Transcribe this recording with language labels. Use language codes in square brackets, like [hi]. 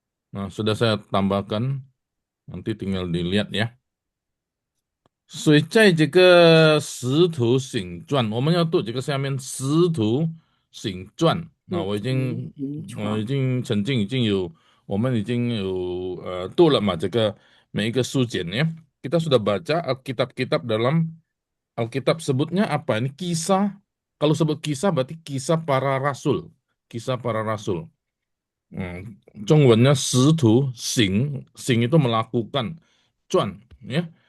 [id] Nah, sudah saya tambahkan. Nanti tinggal dilihat ya. [zh] 所以在这个《使徒行传》，我们要读这个下面《使徒行传》。那我已经曾经已经有，我们已经有读了嘛，这个每一个书简ya. [id] Kita sudah baca Alkitab-kitab dalam Alkitab sebutnya apa? Ini kisah. Kalau sebut kisah berarti kisah para rasul. Kisah para rasul. Zhongwennya 使徒 行 itu melakukan, 转 ya.